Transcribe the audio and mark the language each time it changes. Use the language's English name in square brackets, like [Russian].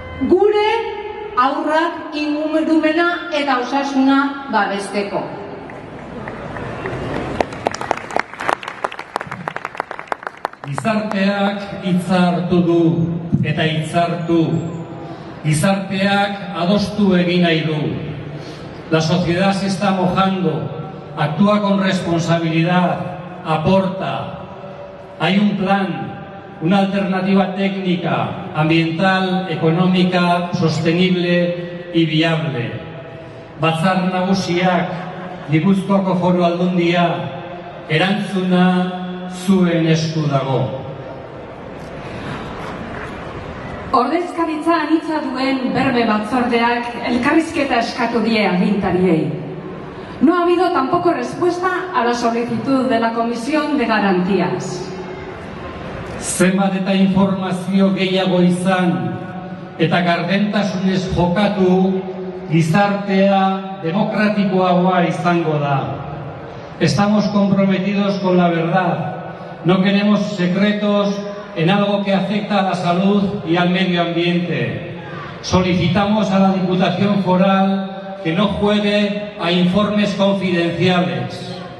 [Basque] Gure haurrak ingurumena eta osasuna babesteko. Gizarteak hitza hartu du eta hitzartu. Gizarteak adostu egin nahi du. [Spanish] La sociedad se está mojando, actúa con responsabilidad, aporta. Hay un plan, una alternativa técnica, ambiental, económica, sostenible y viable. [Basque] Batzar Nagusiak, Gipuzkoako Foru Aldundia, erantzuna zuen esku dago. Ordezkaritza anitza duen berbe batzordeak elkarrizketa eskatu die agintariei. [Spanish] No ha habido tampoco respuesta a la solicitud de la Comisión de Garantías. [Basque] Zenbat eta informazio gehiago izan eta gardentasunez jokatu, gizartea demokratikoagoa izango da. [Spanish] Estamos comprometidos con la verdad. No queremos secretos en algo que afecta a la salud y al medio ambiente. Solicitamos a la Diputación Foral que no juegue a informes confidenciales.